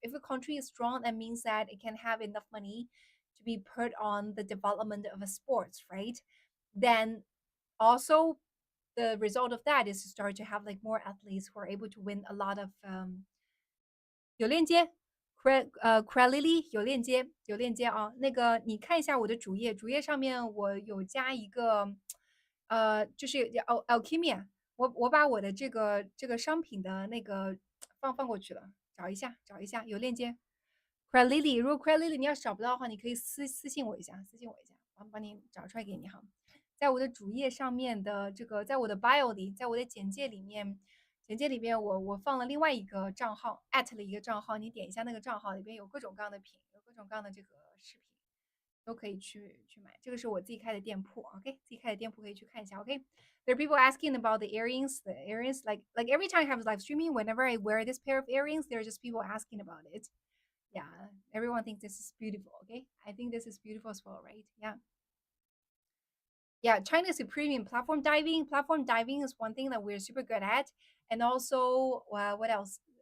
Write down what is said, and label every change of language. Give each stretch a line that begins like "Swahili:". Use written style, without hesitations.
English: If a country is strong, that means that it can have enough money to be put on the development of a sports, right? Then also the result of that is to start to have like more athletes who are able to win a lot of
Chinese: 有链接，Cralily 有链接啊。那个你看一下我的主页，主页上面我有加一个，就是Alchemia，我把我的这个商品的那个放过去了，找一下有链接。 Cralily，如果 Cralily 你要找不到的话，你可以私信我一下，我帮你找出来给你哈。在我的主页上面的这个，在我的 bio 里，在我的简介里面我放了另外一个账号了一个账号，你点一下那个账号，里边有各种各样的品，有各种各样的这个视频，都可以去买。这个是我自己开的店铺，OK，自己开的店铺可以去看一下，OK。
English: There are people asking about the earrings. The earrings, like every time I have live streaming, whenever I wear this pair of earrings, there are just people asking about it. Yeah, everyone thinks this is beautiful. Okay, I think this is beautiful as well, right? Yeah, China is supreme in platform diving. Platform diving is one thing that we're super good at, and also what else?